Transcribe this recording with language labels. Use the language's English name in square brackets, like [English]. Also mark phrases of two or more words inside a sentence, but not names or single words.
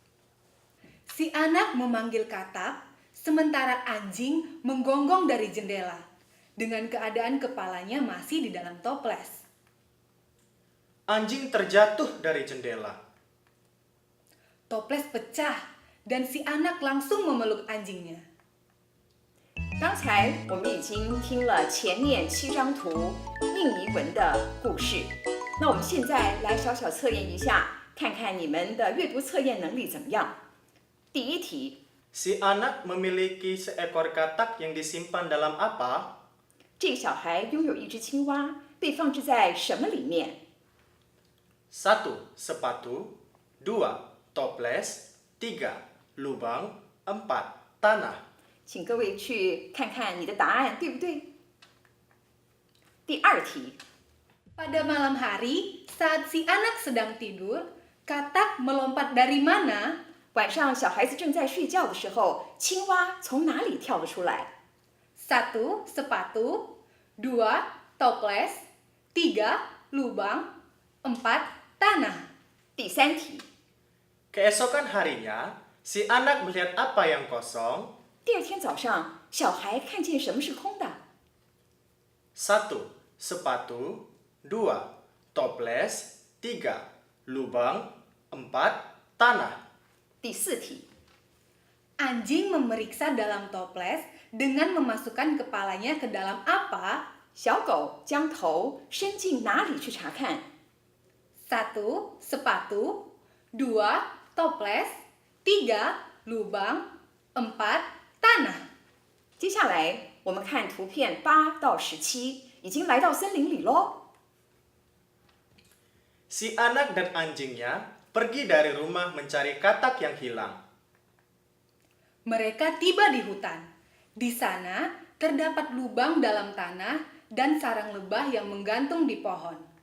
[Indonesian] Si anak memanggil katak, sementara anjing menggonggong dari jendela, dengan keadaan kepalanya masih di dalam toples. Anjing terjatuh dari jendela. Toples pecah, dan si anak langsung memeluk anjingnya. [Chinese] 刚才我们已经听了前面7张图印尼文的故事，那我们现在来小小测验一下，看看你们的阅读测验能力怎么样。第1题， [Indonesian] Si anak memiliki seekor katak yang disimpan dalam apa? [Chinese] 这个小孩拥有一只青蛙，被放置在什么里面？ [Indonesian] 1. Sepatu 2. Toples 3. Lubang 4. Tanah. [Chinese] 请各位去看看你的答案对不对？第2题， [Indonesian] Pada malam hari, saat si anak sedang tidur, katak melompat dari mana? [Chinese] 晚上小孩子正在睡觉的时候，青蛙从哪里跳了出来？ [Indonesian] 1. Sepatu 2. Toples 3. Lubang 4. Tanah. [Chinese] 第3题， [Indonesian] Keesokan harinya, si anak melihat apa yang kosong? [Chinese] 第2天早上，小孩看见什么是空的？ [Indonesian] 1. Sepatu 2. Toples 3. Lubang 4. Tanah. [Chinese] 第4题， [Indonesian] Anjing memeriksa dalam toples dengan memasukkan kepalanya ke dalam apa? [Chinese] 小狗将头伸进哪里去查看？ [Indonesian] 1. Sepatu 2. Toples 3. Lubang 4. Tanah. [Chinese] 接下来我们看图片8到17，已经来到森林里喽。 [Indonesian] Si anak dan anjingnya pergi dari rumah mencari katak yang hilang. Mereka tiba di hutan. Di sana terdapat lubang dalam tanah dan sarang lebah yang menggantung di pohon.